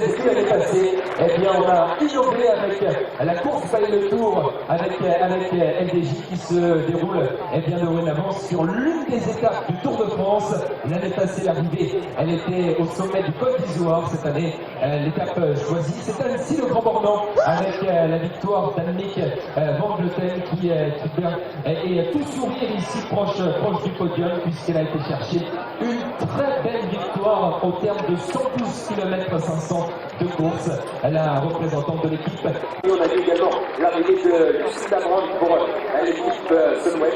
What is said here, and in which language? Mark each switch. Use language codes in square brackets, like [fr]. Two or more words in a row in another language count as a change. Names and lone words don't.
[fr] Et puis l'année passée, eh bien, on a innové avec la course paye le tour avec FDJ qui se déroule bien dorénavant sur l'une des étapes du Tour de France. L'année passée, l'arrivée, elle était au sommet du Col d'Izoard. Cette année, l'étape choisie, c'est Annecy le Grand Bornand avec la victoire d'Annemiek van Vleuten qui est tout sourire ici proche du podium puisqu'elle a été chercher une très belle victoire au terme de 112 km 500 de course. La représentante de l'équipe. Et on a vu également l'arrivée de UCI pour l'équipe Sunweb.